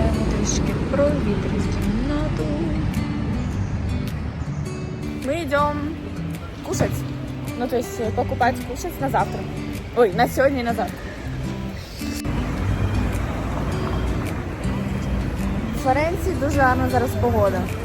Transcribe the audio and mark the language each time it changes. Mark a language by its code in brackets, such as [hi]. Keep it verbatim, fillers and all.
[uk] Трішки провітрить кімнату. [ru] Мы идем кушать. Ну, то есть покупать, кушать на завтра. Ой, на сегодня и на завтра. [uk] У Флоренції дуже гарна зараз погода.